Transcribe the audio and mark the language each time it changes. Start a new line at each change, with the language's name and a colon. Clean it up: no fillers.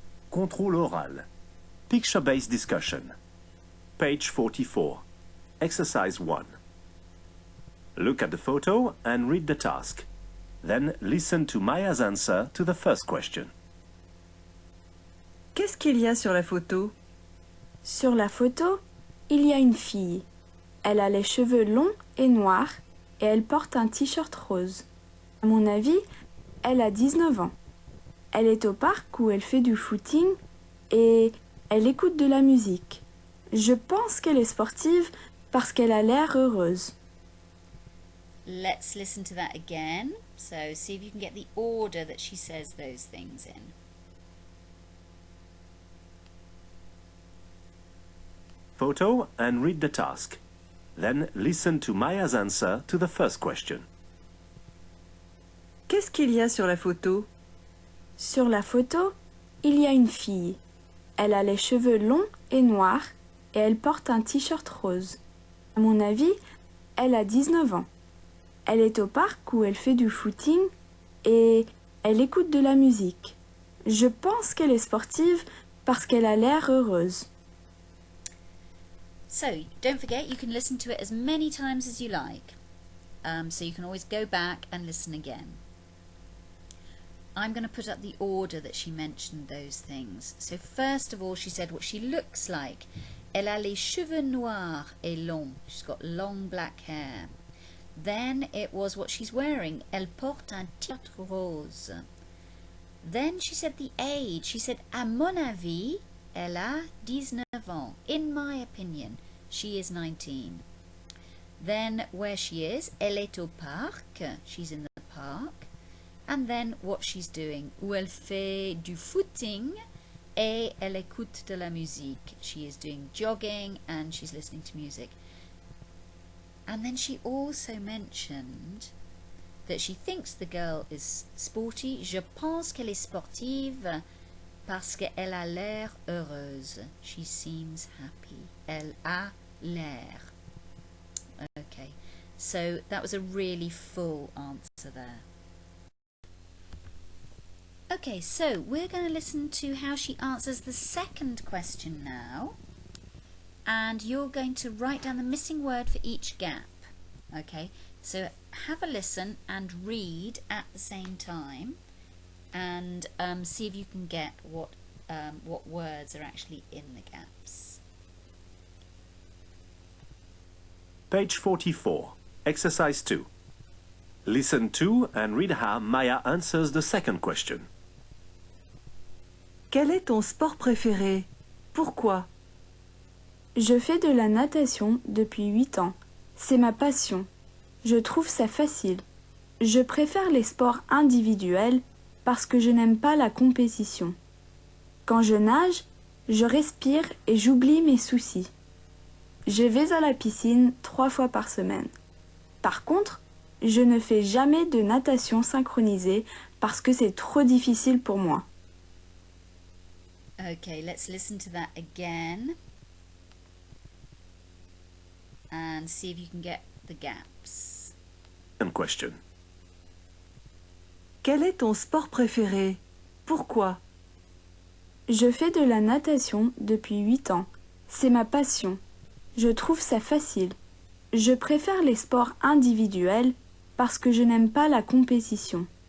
French: Contrôle oral.
English: Picture-based discussion. Page 44. Exercise 1. Look at the photo and read the task. Then listen to Maya's answer to the first question.
French: Qu'est-ce qu'il y a sur la photo? Sur la photo, il y a une fille. Elle a les cheveux longs et noirs et elle porte un t-shirt rose. À mon avis, elle a 19 ans. Elle est au parc où elle fait du footing et elle écoute de la musique. Je pense qu'elle est sportive parce qu'elle a l'air heureuse.
English: Let's listen to that again. So see if you can get the order that she says those things in. Photo and read the task. Then listen to Maya's answer to the first question.
French: Qu'est-ce qu'il y a sur la photo? Sur la photo, il y a une fille. Elle a les cheveux longs et noirs et elle porte un t-shirt rose. À mon avis, elle a 19 ans. Elle est au parc où elle fait du footing et elle écoute de la musique. Je pense qu'elle est sportive parce qu'elle a l'air heureuse.
English: So, don't forget you can listen to it as many times as you like. So you can always go back and listen again. I'm going to put up the order that she mentioned those things. So first of all, she said what she looks like.
French: Elle a les cheveux noirs et longs.
English: She's got long black hair. Then it was what she's wearing.
French: Elle porte un t-shirt rose.
English: Then she said the age. She said,
French: à mon avis, elle a 19 ans.
English: In my opinion, she is 19. Then where she is,
French: elle est au parc.
English: She's in the park. And then what she's doing.
French: Où elle fait du footing et elle écoute de la musique.
English: She is doing jogging and she's listening to music. And then she also mentioned that she thinks the girl is sporty.
French: Je pense qu'elle est sportive parce qu'elle a l'air heureuse.
English: She seems happy.
French: Elle a l'air.
English: Okay, so that was a really full answer there. Okay, so we're going to listen to how she answers the second question now. And you're going to write down the missing word for each gap. Okay, so have a listen and read at the same time and see if you can get what words are actually in the gaps. Page 44. Exercise 2. Listen to and read how Maya answers the second question.
French: Quel est ton sport préféré? Pourquoi? Je fais de la natation depuis 8 ans. C'est ma passion. Je trouve ça facile. Je préfère les sports individuels parce que je n'aime pas la compétition. Quand je nage, je respire et j'oublie mes soucis. Je vais à la piscine 3 fois par semaine. Par contre, je ne fais jamais de natation synchronisée parce que c'est trop difficile pour moi.
English: Okay, let's listen to that again and see if you can get the gaps. And question.
French: Quel est ton sport préféré? Pourquoi? Je fais de la natation depuis 8 ans. C'est ma passion. Je trouve ça facile. Je préfère les sports individuels parce que je n'aime pas la compétition.